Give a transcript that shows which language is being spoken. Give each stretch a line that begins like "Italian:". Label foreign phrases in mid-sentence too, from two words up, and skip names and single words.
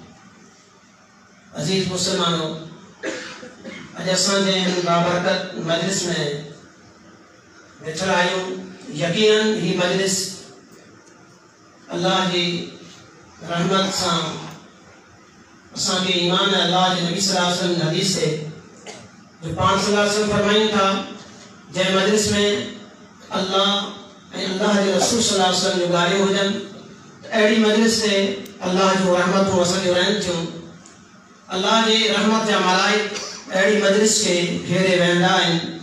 Sindhi: अजीज मुसलमानों, अज असांजे बाबरकत मजलिस में वेठल आहियूं। यकीनन ही मजलिस अल्लाह जी रहमत सां असांखे ईमान अल्लाह जे नबी
Arabic: صلى الله عليه وسلم
Sindhi: हदीस से जो पाण
Arabic: صلى الله عليه وسلم
Sindhi: फरमाइनि था, जंहिं मजलिस में अल्लाह ऐं अल्लाह जे रसूल
Arabic: صلى الله عليه وسلم
Sindhi: जूं ॻाल्हियूं हुजनि, अहिड़ी मजलिस से अल्लाह जो रहमतूं असांजो रहनि थियूं। अल्लाह जी रहमत जा मलाइक अहिड़ी मजलिस खे घेरे वेंदा आहिनि।